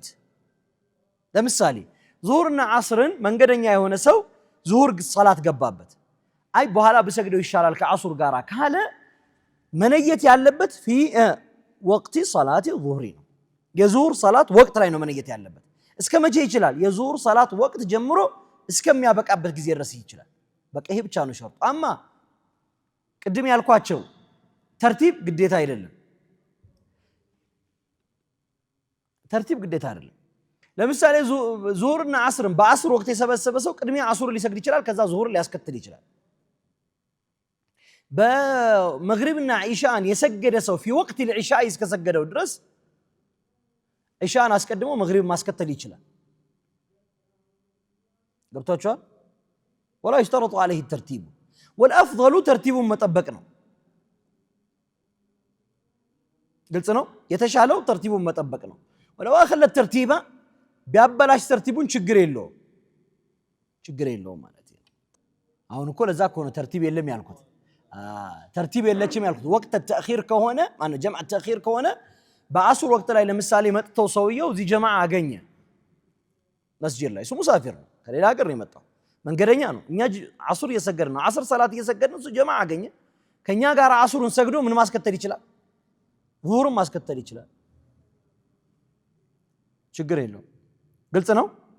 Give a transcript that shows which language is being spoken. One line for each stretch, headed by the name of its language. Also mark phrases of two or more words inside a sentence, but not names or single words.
Amharic: ለምሳሌ ዙሁርና ዐስርን መንገደኛ የሆነ ሰው ዙሁር ሰላት ገባበት አይ በኋላ በሰግደው ይሻላል ከዐሱር ጋራ ካለ መነየት ያለበት
Arabic: في وقت صلاة الظهر
Amharic: ነው የዙሁር ሰላት ወቅት ላይ ነው መነየት ያለበት እስከ መቼ ይችላል የዙሁር ሰላት ወቅት ጀምሮ እስከሚያበቃበት ጊዜ ድረስ ይችላል በቃ ይሄ ብቻ ነው ሸርጡ አማ ቅድም ያልኳቸው ተርቲብ ግዴታ አይደለም ተርቲብ ግዴታ አይደለም ለምሳሌ ዙሁርና ዐስርን በዐስር ወቅት የሰበሰበ ሰው ቅድሚያ ዐሱር ሊሰግድ ይችላል ከዛ ዙሁር ሊያስከትል ይችላል በመግሪብና ዒሻን የሰገደ ሰው
Arabic: في وقت العشاء
Amharic: እስከሰገደው ድረስ ዒሻን አስቀድሞ መግሪብ ማስከተል ይችላል ገብታችኋል
Arabic: ولا يشترط عليه الترتيب والافضل ترتيب
Amharic: መጠበቅ ነው ግልጽ ነው የተሻለው ተርቲቡን መጠበቅ ነው
Arabic: ولو اخل الترتيب
Amharic: ቢያበላሽ ተርቲቡን ችግር የለውም ማለት ነው አሁን እኮ ለዛ እኮ ነው ተርቲብ የለም ያልኩት ተርቲብ የለችም ያልኩት ወቅት ተአኺር ከሆነ ማለት
Arabic: جمع تأخير
Amharic: ከሆነ በዐሱር ወቅት ላይ ለምሳሌ መጥተው ሰውየው እዚህ ጀማዓ አገኘ መስጂድ ላይ እሱ ሙሳፊር ነው ከሌላ ሀገር ነው የመጣው መንገደኛ ነው እኛ ዐሱር እየሰገድን ነው ዐስር ሰላት እየሰገድን እሱ ጀማዓ አገኘ ከኛ ጋር ዐሱርን ሰግዶ ምን ማስከተል ይችላል ዙሁርን ማስከተል ይችላል ችግር የለውም ግልጽ ነው